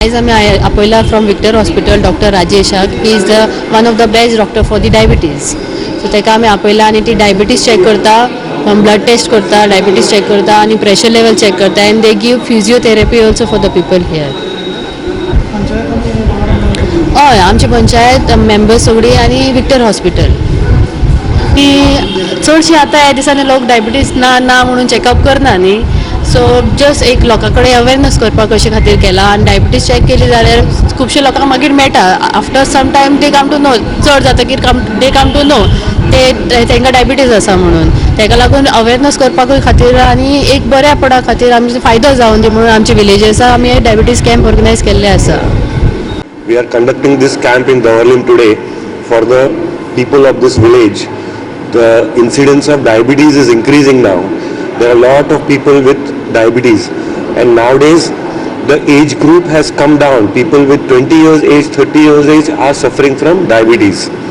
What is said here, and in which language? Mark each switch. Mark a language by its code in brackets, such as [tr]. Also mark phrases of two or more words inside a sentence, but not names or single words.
[en] As I appoila from Victor Hospital, Dr. Rajeshak. He is the one of the best doctor for the diabetes. So [kok] तेका आमी appoila आणि ती [en] diabetes check करता, blood test करता, diabetes check [kok] करता आणि [en] pressure level check करता, and they give physiotherapy also for the people here. [kok] हय आमची पंचायत मेंबर्स सगळी आणि विक्टर हॉस्पिटल ती चडशी आतां ह्या दिसांनी लोक डायबिटीज ना म्हणून चॅकअप करना न्ही. [en] so just [kok] एक लोकां कडेन अवेरनस करपा कशे खातीर केला आनी डायबिटीज चॅक केली जाल्यार खुबशे लोकांक मागीर मेळटा. [en] after some time they come to know, [kok] चड जातकीर [en] they come to know [kok] तांकां डायबिटीज आसा म्हणून. ताका लागून अवेरनस करपाकूय खातीर आनी एक बऱ्या पडा खातीर आमचे फायदो जावन दी म्हणून आमचे विलेजेसां आमी डायबिटीज कॅम्प ऑर्गनायज केल्ले आसा. [en] We are conducting this camp in Davorlim today for the people of this village. The incidence of diabetes is increasing now. There are a lot of people with diabetes, and nowadays the age group has come down. People with 20 years age, 30 years age are suffering from diabetes.